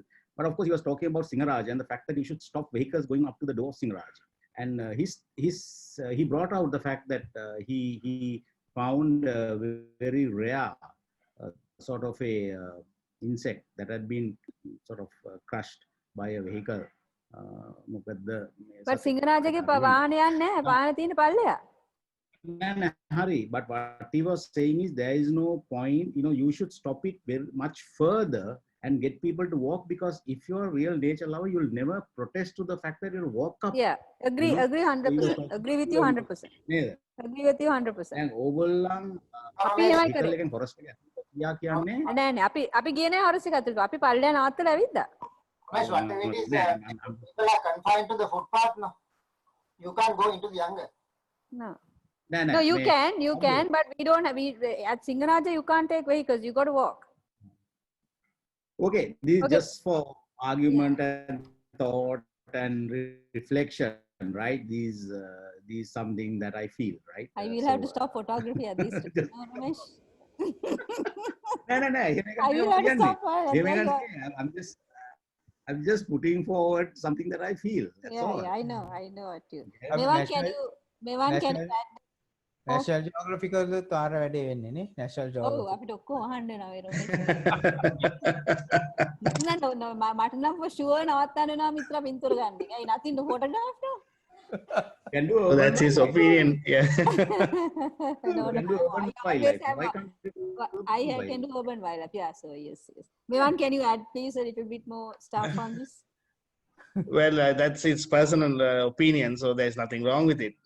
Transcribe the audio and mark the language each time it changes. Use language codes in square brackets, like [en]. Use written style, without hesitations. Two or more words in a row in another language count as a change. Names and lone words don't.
[en] But of course, he was talking about Singaraj and the fact that you should stop vehicles going up to the door of Singaraj. And he brought out the fact that he found a very rare sort of a insect that had been sort of crushed by a vehicle මොකද [si] but සිංහරාජගේ වාහන යන්නේ නැහැ. වාහන තියෙන පල්ලෙහා. [en] Hurry, but what he was saying is there is no point, you should stop it very much further and get people to walk, because if you're a real nature lover, you'll never protest to the fact that you'll walk up. Yeah, agree 100%. Agree with you 100%. [si] නේද? [en] Agree with you 100%. [si] දැන් ඕගොල්ලන් අපි එහෙමයි කරේ. එකෙන් ෆොරස්ට් එක ගියා කියන්නේ නෑ නෑ අපි ගියේ නෑ හොරස් එක ඇතුළට. අපි පල්ලෙහා නවත්තලා ඇවිද්දා. [en] Ramesh, what I mean is people are confined to the footpath now. You can't go into the jungle. No. [si] නෑ [en] No, you can, but we don't have, at Singaraja you can't take vehicles, you got to walk. Okay, this is Okay. just for argument and thought and reflection, right? These something that I feel, right? I will have to stop photography at this time. No, Ramesh. No. I will have to stop. I'm just putting forward something that I feel. That's all. Yeah, I know what you. National- Mevan, can you add? [si] National Geographical කාර වැඩේ වෙන්නේ නේ National [en] Oh, Geographic. [si] අපිට ඔක්කොම අහන්න වෙනවා ඒ Ramesh. මට නම් [en] for sure [si] නවත්තන්න වෙනවා මිත්‍රා පින්තූර ගන්න එක. [en] Hey, nothing to photograph now. Can do So that's his opinion. Yeah. No, Can do urban I always wildlife. have Why a- can't you do I urban can do wildlife? urban wildlife. Yeah, so yes. Mevan, can you add please a little bit more stuff on this? Well, that's his personal opinion, so there's nothing wrong with it.